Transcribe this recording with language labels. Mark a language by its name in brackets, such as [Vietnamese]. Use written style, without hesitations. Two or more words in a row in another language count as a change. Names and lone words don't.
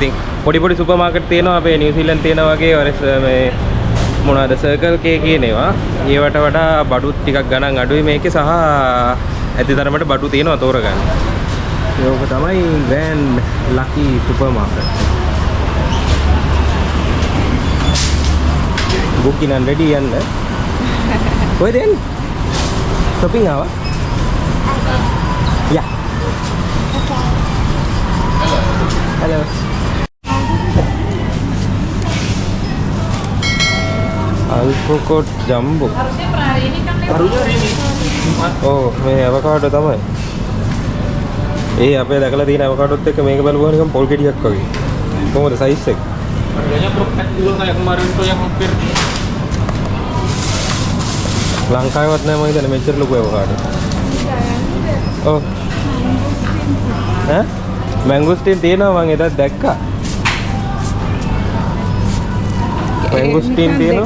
[Sinhala] ඉතින් පොඩි පොඩි [English] super market [Sinhala] තියෙනවා අපේ නිව්සීලන්ත තියෙන වගේ මේ මොනවාද සර්කල් කේ කියන ඒවා. ඒවට වඩා බඩු ටිකක් ගණන් අඩුයි මේකේ සහ ඇති තරමට බඩු තියෙනවා තෝරගන්න. ඒක තමයි ග්‍රෑන්ඩ් ලකි සුපර් මාකට්. [English] බුකින් and ready යන්න. [Sinhala] කොහෙද යන්නේ? shopping ආවා? [English] Yeah. Hello. [Indonesian] Alpocot jumbo. [Sinhala] Oh, මේ avocado තමයි. ඒ අපේ දැකලා තියෙන avocadot එක්ක මේක බලුවා නිකන් පොල් ගෙඩියක් වගේ. කොහොමද size එක? [Indonesian] Harganya perfect dulu kayak kemarin tuh yang hampir. [Sinhala] ලංකාවේවත් නෑ මම හිතන්නේ මෙච්චර ලොකු avocado. ඔව්. ඈ? මැංගෝස්ටින් තියෙනවා මම එදා දැක්කා. මැංගෝස්ටින් තියෙනවා.